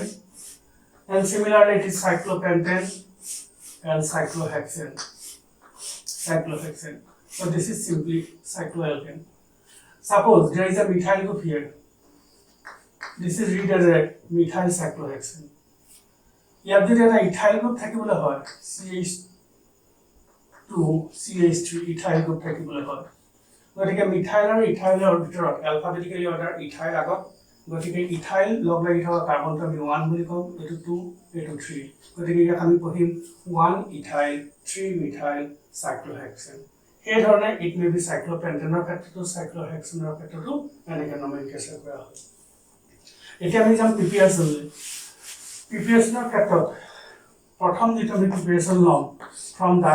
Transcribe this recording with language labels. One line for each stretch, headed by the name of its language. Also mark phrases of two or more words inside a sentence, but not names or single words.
English: And similarly, it is cyclopentane and cyclohexane. So this is simply cycloalkane. Suppose there is a methyl group here. This is read as a methyl cyclohexane. Here there is a ethyl group
Assamese: থাকিবলৈ হয়
English: CH2 CH3 ethyl group
Assamese: থাকিবলৈ হয়. Gotike methyl aru ethyl or bitorot
English: alphabetically order
Assamese: ethyl agot গতিকে ইথাইল লগ লাগি থকা কাৰ্বনটো আমি 1 বুলি কম এটো 2 এটো 3 গতিকে ইয়াত আমি পঢ়িম 1 ইথাইল 3 মিথাইল সাইক্লোহেক্সেন এই ধৰণে
English: it may be
Assamese: সাইক্লোপেন্টেনৰ ক্ষেত্ৰতো সাইক্লোহেক্সেনৰ ক্ষেত্ৰতো এনেকৈ নমেনক্লেচাৰ কৰা হয় এতিয়া আমি যাম প্ৰিপাৰেচনৰ ক্ষেত্ৰত প্ৰথম যেটো আমি প্ৰিপাৰেচন লম ফ্ৰম